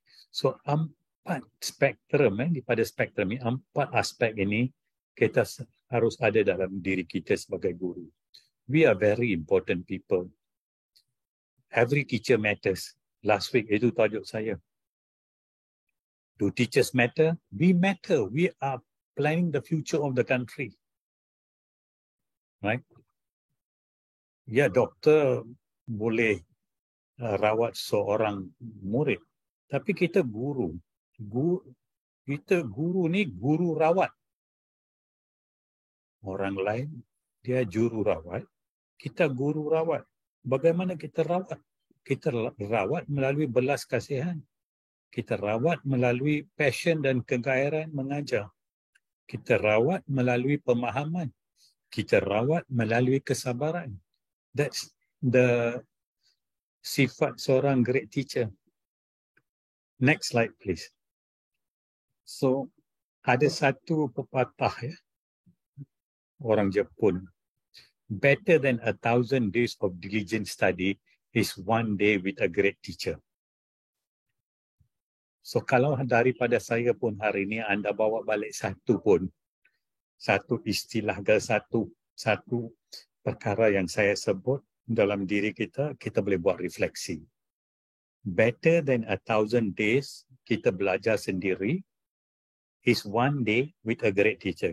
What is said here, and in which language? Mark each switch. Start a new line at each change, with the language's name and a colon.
Malay: So, 4 spektrum, pada spektrum ini, 4 aspek ini, kita harus ada dalam diri kita sebagai guru.
English: We are very important people. Every teacher matters. Last week,
Malay: itu tajuk saya.
English: Do teachers matter? We matter. We are planning the future of the country. Right?
Malay: Ya, doktor boleh rawat seorang murid. Tapi kita guru. Kita guru ni guru rawat. Orang lain, dia juru rawat. Kita guru rawat. Bagaimana kita rawat? Kita rawat melalui belas kasihan. Kita rawat melalui passion dan kegairahan mengajar. Kita rawat melalui pemahaman. Kita rawat melalui kesabaran.
English: That's the
Malay: sifat seorang
English: great teacher. Next slide, please.
Malay: So, ada satu pepatah ya, orang Jepun.
English: Better than 1,000 days of diligent study is one day with a great teacher.
Malay: So, kalau daripada saya pun hari ini anda bawa balik satu pun, satu istilah ke satu perkara yang saya sebut dalam diri kita, kita boleh buat refleksi.
English: Better than 1,000 days
Malay: kita belajar sendiri
English: is one day with a great teacher.